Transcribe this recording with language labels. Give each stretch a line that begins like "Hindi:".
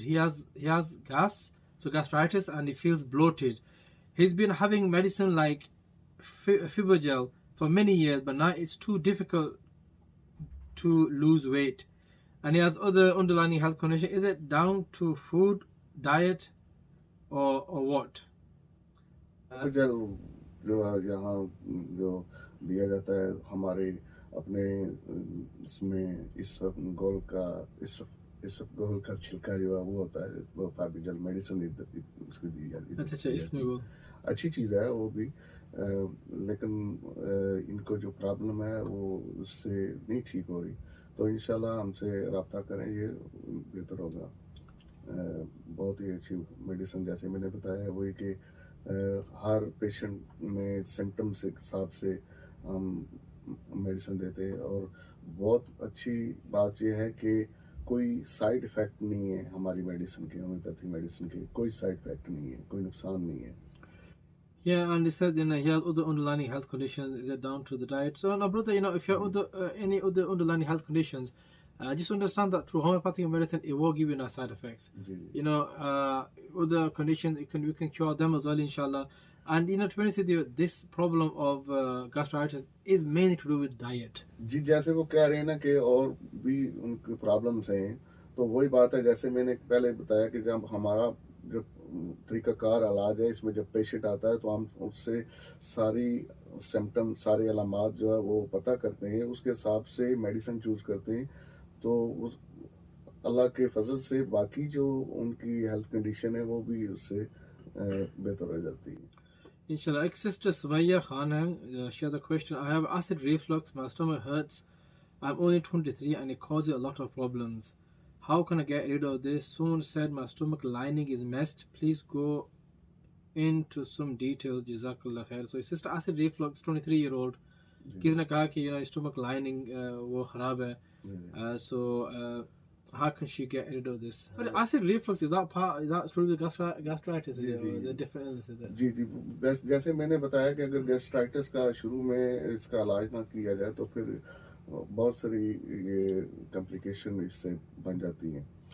English: He has gastritis, and he feels bloated. He's been having medicine like Fibogel for many years, but now it's too difficult to lose weight. And he has other underlying health conditions. Is it down to food, diet, or what?
Hindi: Fibogel जो यहाँ जो दिया जाता है हमारे अपने इसमें इस गोल का छिलका जो है वो होता है, वो फाइबोजेल मेडिसिन उसको दी जाती है. अच्छा, इसमें वो अच्छी चीज़ है वो भी, लेकिन इनको जो प्रॉब्लम है वो उससे नहीं ठीक हो रही, तो इंशाल्लाह हमसे रब्ता करें, ये बेहतर होगा. बहुत ही अच्छी मेडिसिन, जैसे मैंने बताया, वही कि हर पेशेंट में सिम्टम्स के हिसाब से हम मेडिसिन देते हैं. और बहुत अच्छी बात यह है कि कोई साइड इफ़ेक्ट नहीं है हमारी मेडिसिन के, होम्योपैथी मेडिसिन के कोई साइड इफ़ेक्ट नहीं है, कोई नुकसान नहीं है.
English: Yeah, and he said, you know, he has other underlying health conditions. Is it down to the diet? So, now, brother, you know, if you have any other underlying health conditions, just understand that through homeopathic medicine, it will give you no side effects. You know, other conditions, we can cure them as well, inshallah. And, you know, to be honest with you, this problem of gastritis is mainly to do with diet.
Hindi: जी, जैसे वो कह रहे हैं ना कि और भी उनकी प्रॉब्लम्स हैं, तो वही बात है, जैसे मैंने पहले बताया कि जब हमारा जो तरीकाकार इलाज है, इसमें जब पेशेंट आता है तो हम उससे सारी सिम्टम, सारे अलामात जो है वो पता करते हैं, उसके हिसाब से मेडिसिन चूज़ करते हैं. तो उस अल्लाह के फजल से बाकी जो उनकी हेल्थ कंडीशन है वो भी उससे बेहतर हो जाती है.
Arabic: Inshallah.
English: Sister Sumaya Khan, she has a question. I have acid reflux, my stomach hurts. I'm only 23 and it causes a lot of problems. How can I get rid of this? Someone said my stomach lining is messed. Please go into some details. Jazakallah khair. So, sister, acid reflux, 23-year-old.
Hindi: किसी ने कहा कि, you know, stomach lining वो खराब है. So
English: How can she get rid of this? But acid reflux, is that part? Is that through the gastritis? Is it, or the different illnesses?
Hindi: जी जी, जैसे मैंने बताया कि अगर गैस्ट्राइटिस का शुरू में इसका इलाज ना किया जाए तो फिर बहुत सारी ये कॉम्प्लिकेशन इससे बन जाती हैं।